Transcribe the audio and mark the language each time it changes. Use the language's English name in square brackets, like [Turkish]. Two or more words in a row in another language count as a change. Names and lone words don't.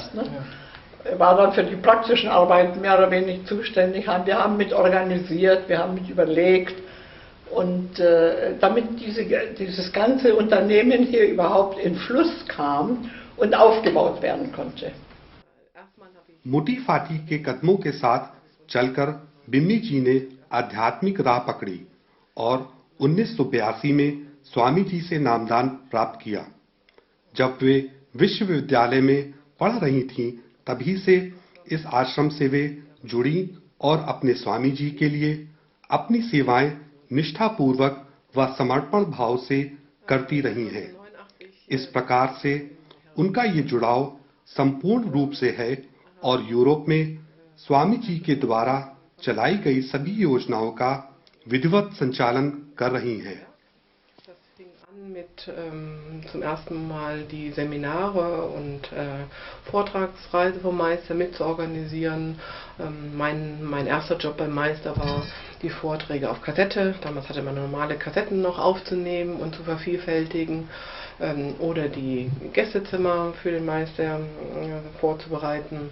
[German] ne? War dann für die praktischen Arbeiten mehr oder weniger zuständig. Wir haben mit organisiert, wir haben mit überlegt. Und damit dieses ganze Unternehmen hier überhaupt in Fluss kam und aufgebaut werden konnte. [Hindi] मोटी फाटी के कदमों के साथ चलकर बिम्मी जी ने आध्यात्मिक राह पकड़ी और 1982 में स्वामी जी से नामदान प्राप्त किया। जब वे विश्वविद्यालय में पढ़ रही थीं, तभी से इस आश्रम से वे जुड़ी और अपने स्वामी जी के लिए अपनी सेवाएं निष्ठापूर्वक व समर्पण भाव से करती रही हैं। इस प्रकार से उनका ये जुड़ाव संपूर्ण रूप से है और यूरोप में स्वामी जी के द्वारा चलाई गई सभी योजनाओं का विधिवत संचालन कर रही हैं। [German] Mit zum ersten Mal die Seminare und Vortragsreise vom Meister mitzuorganisieren. Mein erster Job beim Meister war, die Vorträge auf Kassette, damals hatte man normale Kassetten noch aufzunehmen und zu vervielfältigen, oder die Gästezimmer für den Meister vorzubereiten.